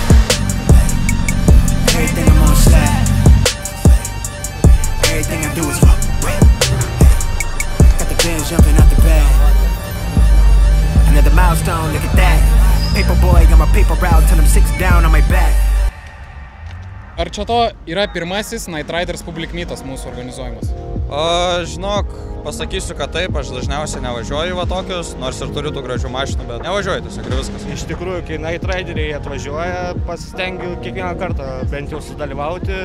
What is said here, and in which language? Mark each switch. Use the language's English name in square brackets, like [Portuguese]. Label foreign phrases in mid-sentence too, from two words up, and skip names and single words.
[English] Everything I'm on stack. Everything I do is wet. Got the band jumping at the bay. Another milestone, look at that. Paper boy, I'm a paper route till I'm 6 down on my back. [Lithuanian] Ar čia to yra pirmasis Night Riders Public Meet'as mūsų organizuojamas? Žinok, pasakysiu, kad taip, aš dažniausiai nevažiuoju va tokius, nors ir turiu tų gražių mašinų, bet nevažiuoju tiesiog ir viskas. Iš tikrųjų, kai Night Rideriai atvažiuoja, pasistengiu kiekvieną kartą bent jau sudalyvauti.